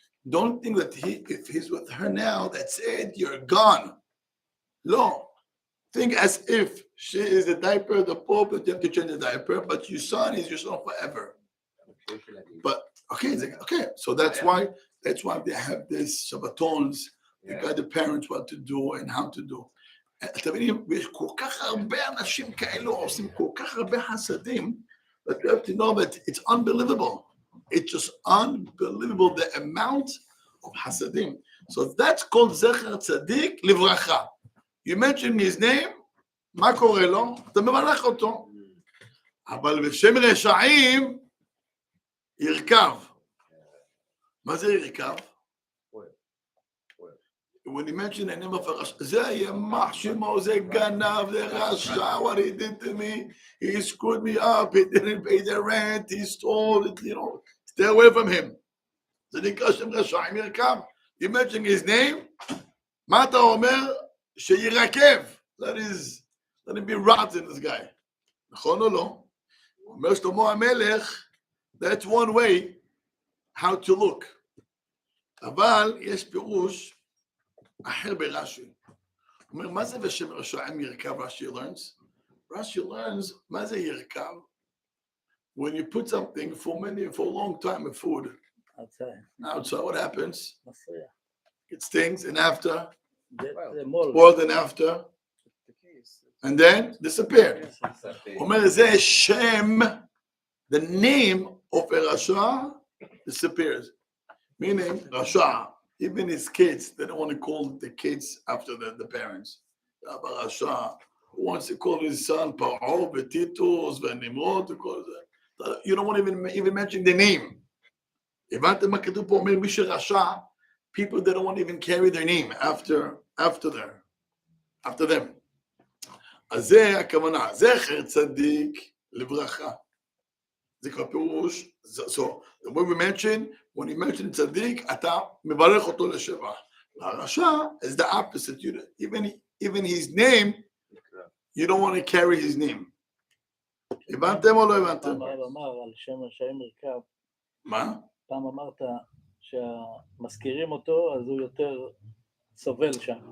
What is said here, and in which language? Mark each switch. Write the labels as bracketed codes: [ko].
[en] Don't think that if he's with her now, that's it, you're gone. No. Think as if she is the diaper, the pope, that you have to change the diaper, but your son is your son forever. But okay. So that's why they have this Shabbatons. They guide the parents what to do and how to do. [he] אתם מבינים, ויש כל כך הרבה אנשים כאלו עושים כל כך הרבה חסדים, [en] but you have to know that it's unbelievable. It's just unbelievable the amount of חסדים. So that's called [he] זכר צדיק לברכה. [en] You mention his name, [he] מה קורה לו? אתה מברך אותו. אבל בשם רשעים ירכב. מה זה ירכב? [en] When you mention the name of a Rasha, [he] זה ימח שמו, זה גנב, זה רשע, [en] what he did to me, he screwed me up, he didn't pay the rent, he stole it, you know, stay away from him. [he] זה נקרא שם רשעים ירכב. [en] You mention his name, [he] מה אתה אומר? שירקב. [en] That is, let him be rotten, this guy. [he] נכון או לא? אומר שלמה המלך, [en] that's one way how to look. [he] אבל יש פירוש אחר ברש"י. הוא אומר, מה זה בשם רשעים ירכב? רש"י learns. רש"י learns, מה זה ירכב? [en] When you put something for a long time of food outside, what happens? It stings, and after, spoiled, and after, and then disappeared. [he] הוא אומר, זה שם, [en] the name of a rasha disappears. Meaning, rasha, even his kids, they don't want to call the kids after the parents. Rabbi Rasha, who wants to call his son Paro, Betitus, Venimrod, you don't want to even mention the name. [he] הבנתם מה כתוב פה? אומר, מי שרשע, [en] people that don't want to even carry their name after them. [he] אז זה הכוונה, זכר צדיק לברכה. זה כבר פירוש, [en] so the way we mention, when you mention צדיק, [he] אתה מברך אותו לשבח. [en] הרשע is the opposite. Even his name, you don't want to carry his name. [he] הבנתם או לא הבנתם? פעם הרב אמר על שם רשעים ירכב. מה? פעם אמרת שהמזכירים אותו, אז הוא יותר סובל שם.